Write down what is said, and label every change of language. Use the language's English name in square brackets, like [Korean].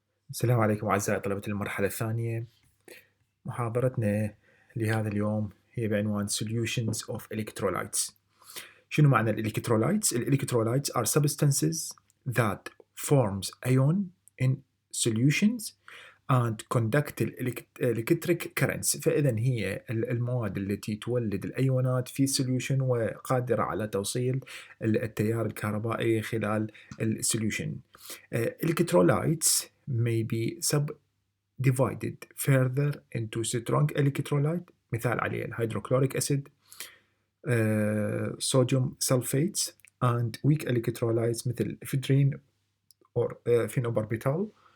[Arabic] السلام عليكم أعزائي طلبة المرحلة الثانية. محاضرتنا لهذا اليوم هي بعنوان [English] Solutions of Electrolytes. [Arabic] شنو معنى الإلكترولايتس؟ الإلكترولايتس [English] are substances that forms ion in solutions and conduct electric currents. [Arabic] فإذا هي المواد التي تولد الأيونات في solution وقادرة على توصيل التيار الكهربائي خلال السوليوشن. [English] Electrolytes may be subdivided further into strong electrolyte، [Arabic] مثال عليه الهيدروكلوريك أسيد، صوديوم سلفيتس [English] and weak electrolytes [Arabic] مثل إفدرين [English] or phenobarbital.